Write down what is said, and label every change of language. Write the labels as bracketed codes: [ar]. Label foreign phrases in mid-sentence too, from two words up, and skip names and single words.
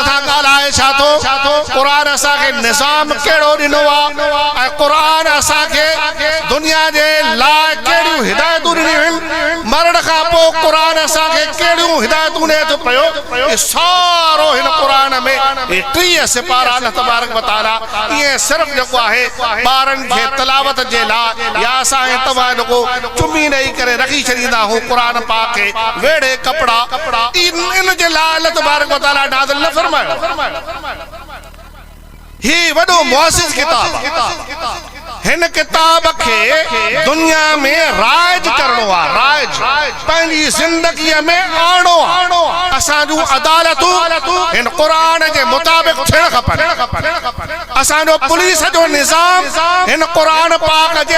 [sd] सां ॻाल्हाए छा थो, क़ुरान असांखे निज़ाम कहिड़ो ॾिनो आहे ऐं क़ुरान असांखे दुनिया जे लाइ कहिड़ियूं हिदायतूं ॾिनियूं आहिनि, मरण खां पोइ क़ुरान असांखे कहिड़ियूं हिदायतूं ॾिए थो पियो, सारो हिन क़ुरान में 30 सिपारा [ar] الله تبارك و تعالى [sd] ईअं सिर्फ़ जेको आहे ॿारनि खे तिलावत जे लाइ या असां तव्हां जेको चुमी ॾेई करे रखी छॾींदा आहियूं क़ुरान पाक खे वेड़े कपिड़ा इन जे लाइ [ar] الله تبارك و تعالى [sd] नाज़िल न फरमायो। ही वॾो मुअज़्ज़िज़ किताब हिन किताब खे दुनिया में राज करणो आहे, राज पंहिंजी ज़िंदगीअ में आणो आहे। असां जूं अदालतूं हिन क़ुरान जे मुताबिक़ थियण खपनि, असांजो पुलिस जो निज़ाम हिन क़ुरान पाक जे